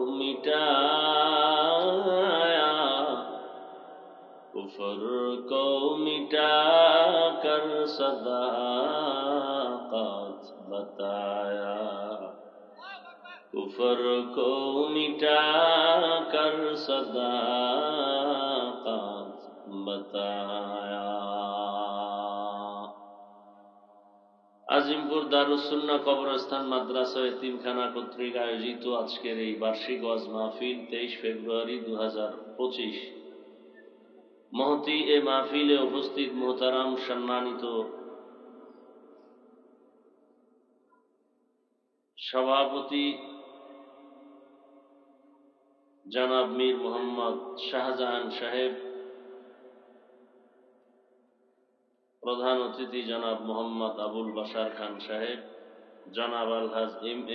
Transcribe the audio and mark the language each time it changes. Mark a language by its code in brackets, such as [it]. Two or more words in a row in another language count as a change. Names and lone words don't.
[ur] مٹایا، کفر کو مٹا کر صداقت بتایا، کفر کو مٹا کر صداقت بتایا. [bn] আজিমপুর দারুস-সুন্নাহ কবরস্থান মাদ্রাসা ও এতিমখানা কর্তৃক আয়োজিত আজকের এই বার্ষিক ওয়াজ মাহফিল 23 ফেব্রুয়ারি 2025। মহতি এ মাহফিলে উপস্থিত মোহতারাম সম্মানিত সভাপতি জনাব মীর মোহাম্মদ শাহজাহান সাহেব, প্রধান অতিথি জনাব মোহাম্মদ আবুল বাশার খান সাহেব, জনাব আলহাজ এম.এ.